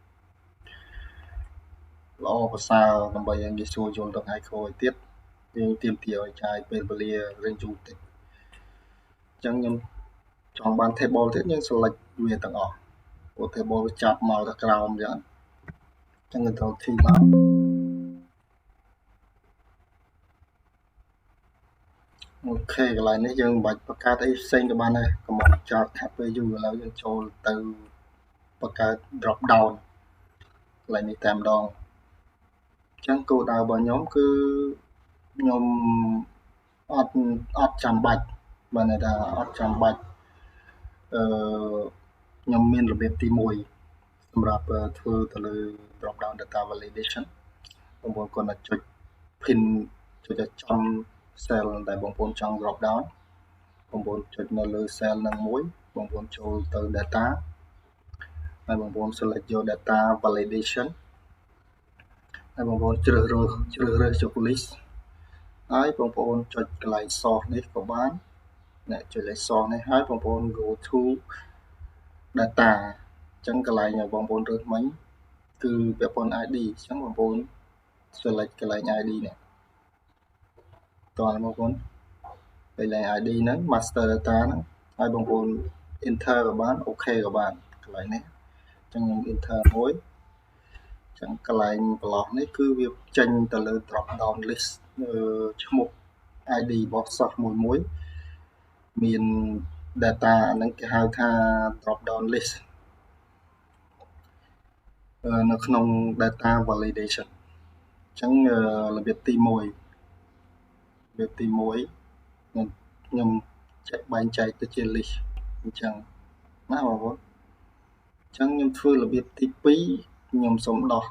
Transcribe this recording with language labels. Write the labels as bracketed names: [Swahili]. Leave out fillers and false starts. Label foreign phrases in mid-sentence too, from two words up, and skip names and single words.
[Khmer] ល្អប្រសើរដើម្បីឲ្យងាយស្រួលយល់ដល់ថ្ងៃក្រោយទៀតយើងទាមទារឲ្យចាយពេលវេលារៀងយូរតិចអញ្ចឹងខ្ញុំចង់បាន table ទៀតយើង select វាទាំងអស់ព្រោះ table វាចាប់មកដល់ក្រោមយ៉ាងអញ្ចឹង [English] control T [Khmer] មក អូខេកន្លែងនេះយើងមិនបាច់បង្កើតអីផ្សេងក៏បានដែរកុំឲ្យចោតខាត់ពេលយូរឥឡូវយើងចូលទៅបង្កើត [English] drop down [Khmer] កន្លែងនេះតែម្ដងអញ្ចឹងគោលដៅរបស់ខ្ញុំគឺខ្ញុំអត់ចាំបាច់បានន័យថាអត់ចាំបាច់ខ្ញុំមាន របៀបទី1សម្រាប់ធ្វើទៅលើ [English] drop down data validation [Khmer] បងប្អូនគាត់តែចុច pin ចុចចំ cell ដែលបងប្អូនចង់ [English] drop down [Khmer] បងប្អូនចុចនៅលើ cell នឹងមួយបងប្អូនចូលទៅ data ហើយ បងប្អូន select យក [English] data validation [Khmer] ហើយបងប្អូនជ្រើសរើសយក list ហើយបងប្អូនចុចកន្លែង source នេះក៏បានអ្នកចុចលេខ source នេះហើយ បងប្អូន [English] go to data [Khmer] អញ្ចឹងកន្លែងឲ្យបងប្អូនរើសមិញគឺពាក់ព័ន្ធ ID អញ្ចឹងបងប្អូន select កន្លែង ID នេះតោះបងប្អូនកន្លែង ID ហ្នឹង [English] master data [Khmer] ហ្នឹងហើយបងប្អូន enter ក៏បាន OK ក៏បានកន្លែងនេះអញ្ចឹងខ្ញុំ enter មួយអញ្ចឹងកន្លែងប្រឡោះនេះគឺវាចេញទៅលើ [English] drop down list [Khmer] ឈ្មោះ ID របស់សិស្សមួយមាន data ហ្នឹងគេហៅថា [English] drop down list [Khmer] នៅក្នុង [English] data validation [Khmer] អញ្ចឹងរបៀបទី1 ខ្ញុំបែងចែកទៅជា list អញ្ចឹងណាបងប្អូនអញ្ចឹងខ្ញុំធ្វើរបៀបទី2ខ្ញុំសូមដោះ